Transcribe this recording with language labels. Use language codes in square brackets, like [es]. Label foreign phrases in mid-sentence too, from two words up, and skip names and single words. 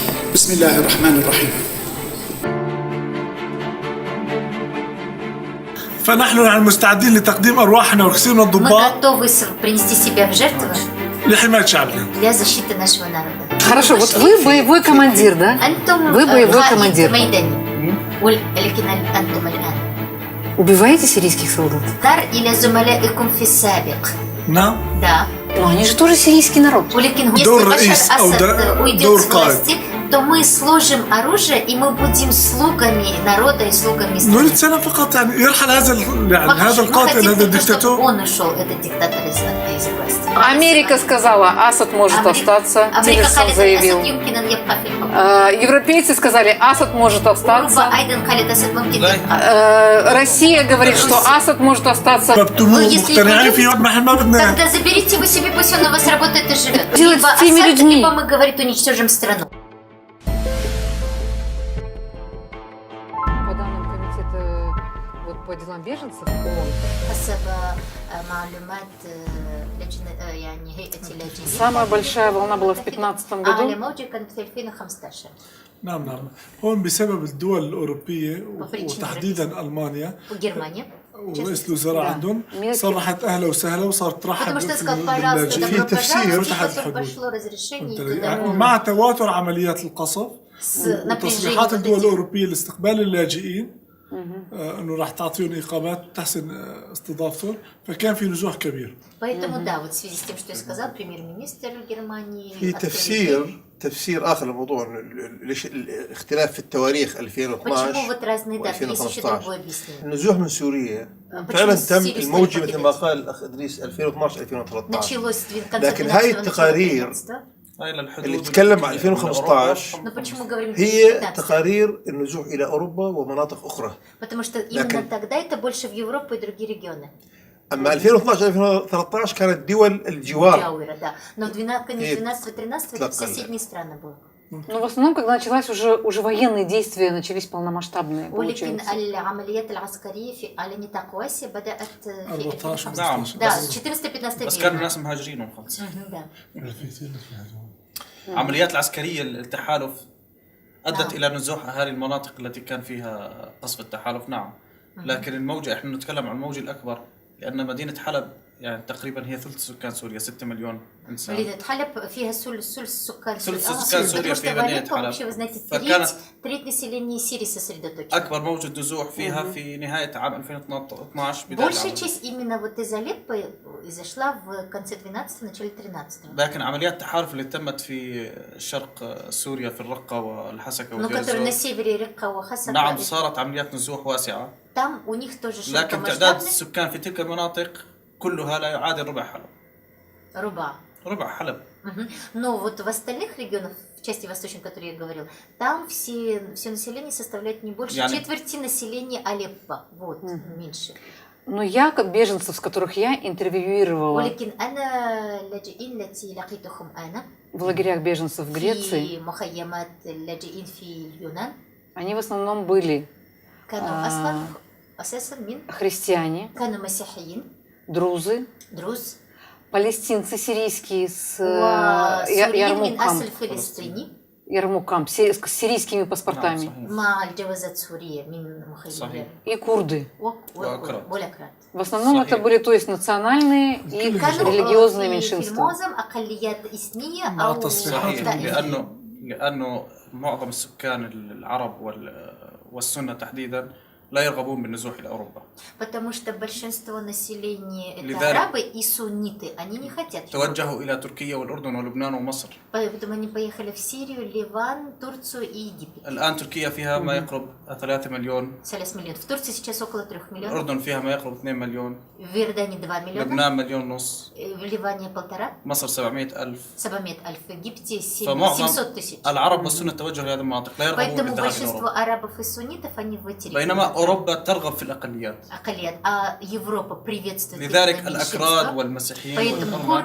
[ar] بسم الله الرحمن الرحيم. فنحن مستعدين لتقديم أرواحنا وكسرنا [ru] Мы [ar] الضباط [ru] готовы принести себя в жертву [ar] لحماية شعبنا. [ru] для защиты нашего народа. Хорошо, вот вы боевой командир, да? Вы боевой командир. [ar] ولكن أنتم الآن [ru] Убиваете сирийских солдат? [ar] دار إلى زملائكم في السابق. نعم. [ru] Да. Но они же тоже сирийский народ. [ar] ولكن если دور Башар رئيس أو [ru] Асад уйдет [ar] دور [ru] с власти, то мы сложим оружие и мы будем слугами народа и слугами [ar] نريد [ru] страны. [ar] سنة فقط يعني يرحل هذا [ru] Мы [ar] القاتل [ru] хотим [ar] هذا [ru] только, чтобы [ar] الدكتاتور. [ru] он ушел, этот диктатор из власти. Америка сказала, Асад может остаться, [ar] أمريكا Тиллерсон قالت [ru] заявил. [ar] الأسد يمكن أن يبقى في الحكم. [ru] Европейцы сказали, Асад может [ar] أوروبا [ru] остаться. [ar] أيضا قالت الأسد ممكن يبقى. [ru] Россия говорит, что Асад может остаться. [ar] مقتنعين فيه ما بدنا. [ru] Тогда заберите вы себе, пусть он у вас работает и живет. Делать Либо с теми Асад, людьми. либо мы, говорит, уничтожим страну. По данным комитета по делам беженцев ООН, [ar] حسب معلومات يعني هيئة اللاجئين. [ru] самая большая волна была в 2015 [ar] أعلى [ru] году. [ar] موجة كانت في 2015. نعم نعم. هون بسبب الدول الأوروبية وفريق وتحديدا ألمانيا وجرمانيا. ورئيس الوزراء عندهم صرحت أهلا وسهلا وصارت ترحب [ru] Потому что сказал, [ar] باللاجئين. [ru] пожалуйста, добро пожаловать, [ar] فتحت [ru] поскольку [ar] الحدود. [ru] пошло разрешение [ar] يعني [ru] туда. [ar] مع تواتر عمليات القصف [ru] С [ar] وتصريحات [ru] напряжением [ar] الدول [ru] вот этих. [ar] الأوروبية لاستقبال اللاجئين أنه راح تعطيهم إقامات تحسن استضافتهم، فكان في نزوح كبير. [ru] Поэтому да, вот в связи с тем, что я сказал, премьер-министр Германии. [ar] في تفسير آخر للموضوع ليش الاختلاف في التواريخ 2012 [ru] Почему вот разные даты? Есть еще [ar] و2015. [ru] другое объяснение. [ar] النزوح من سوريا [ru] почему [ar] فعلا [ru] с [ar] تم [ru] Сирии [ar] الموجة [ru] стали [ar] مثل ما قال الأخ إدريس 2012 2013. [ru] Началось в конце [ar] لكن هاي [ru] 12-го, [ar] التقارير [ru] начало 15-го. [ar] اللي تتكلم عن 2015 [ru] Но почему говорим [ar] هي [ru] 15? [ar] تقارير النزوح إلى أوروبا ومناطق أخرى. [ru] Потому что именно тогда это больше в Европу и другие регионы. [ar] أما 2012 2013 كانت دول الجوار. [ru] Джауэра, да. Но в 12-13 это соседние страны было. Но в основном, когда началась уже военные действия, начались полномасштабные, [ar] ولكن [ru] получается. [ar] العمليات العسكرية على نطاق واسع بدأت في 14 نعم. [ru] да, 14-15 [ar] بس كانوا الناس مهاجرين ومخلصين. [ru] да. [ar] العمليات العسكرية التحالف أدت إلى نزوح أهالي المناطق التي كان فيها قصف التحالف. نعم. لكن الموجة إحنا نتكلم عن الموجة الأكبر، لأن مدينة حلب يعني تقريبا هي ثلث سكان سوريا، 6 مليون إنسان. مدينة حلب فيها ثلث سكان ثلث سكان سوريا في مدينة حلب. [ru] вообще, вы знаете, [ar] فكانت [ru] треть населения Сирии сосредоточено. [ar] أكبر موجة نزوح فيها في نهاية عام 2012 بداية [ru] Большая [ar] العام. [ru] часть именно вот из Алеппо изошла в конце 12 начале 13. [ar] لكن عمليات التحالف اللي تمت في شرق سوريا في الرقة والحسكة [ru] Но которые на [ar] والجرزور، [ru] севере Рыкка, Хасака, [ar] نعم صارت عمليات نزوح واسعة، [ru] там у них тоже [ar] لكن تعداد [ru] широкомасштабный [ar] السكان في تلك المناطق كلها لا يعادل ربع حلب. руба. ربع حلب. [ru] Но вот в остальных регионах, в части восточной, о которой я говорил, там все население составляет не больше четверти населения Алеппо. Вот, меньше. Но я, как беженцев, с которых я интервьюировала [ar] ولكن أنا اللاجئين التي لقيتهم أنا [ru] в лагерях беженцев в Греции, [ar] في مخيمات اللاجئين في اليونان [ru] они в основном были [ar] كانوا أصلا أساسا من [ru] христиане, [ar] كانوا مسيحيين [ru] друзы, [ar] دروز [ru] палестинцы сирийские с [ar] وسوريين من [ru] Ярмуком, [ar] أصل فلسطيني [ru] с сирийскими паспортами, [ar] مع الجوازات سورية من مخيمات صحيح. [ru] и курды. [ar] والأكراد. [ru] В основном это были, то есть, национальные и религиозные [ar] في [ru] меньшинства. [ar] المعظم أقليات إثنية أو صحيح. طائفية. لأنه معظم السكان العرب والسنة تحديدا لا يرغبون بالنزوح إلى أوروبا. [ru] Потому что большинство населения это [ar] لذلك [ru] арабы и сунниты, они не хотят. [ar] توجهوا إلى تركيا والأردن ولبنان ومصر. [ru] Поэтому они поехали в Сирию, Ливан, Турцию и Египет. [ar] الآن تركيا فيها ما يقرب 3 مليون. [ru] 3 миллионов. В Турции сейчас около 3 миллионов. [ar] الأردن فيها ما يقرب 2 مليون. [ru] В Иордании 2 миллиона. [ar] لبنان مليون ونص. [ru] В Ливане 1,5. [ar] مصر 700,000. [ru] 700,000. В Египте [ar] فمعظم 700,000. العرب والسنة توجهوا لهذه المناطق لا يرغبون [ru] Поэтому [ar] بالذهاب إلى [ru] большинство [ar] أوروبا. [ru] арабов и суннитов они в эти [ar] بينما أوروبا ترغب في الأقليات. أقليات. [ru] А Европа приветствует [ar] لذلك الأكراد والمسيحيين والأرمن